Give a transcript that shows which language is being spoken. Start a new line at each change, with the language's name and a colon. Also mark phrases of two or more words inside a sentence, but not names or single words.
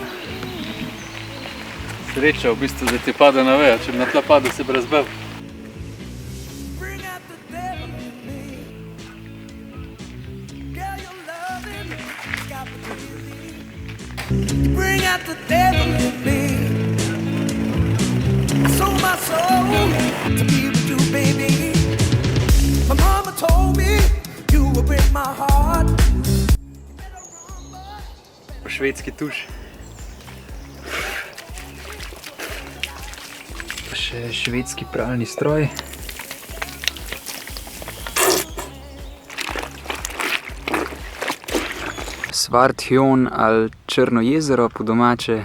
Slovenian: Sreča v bistvu, da ti pada na veja. Če bi na tla padel, se bi razbil.
English: Bring out the devil in me. Sold my soul to be with you, baby. My mama told me you will break my heart.
Slovenian: Švedski tuš. Pa še švedski pralni stroj. Svarthjon ali Črno jezero po domače.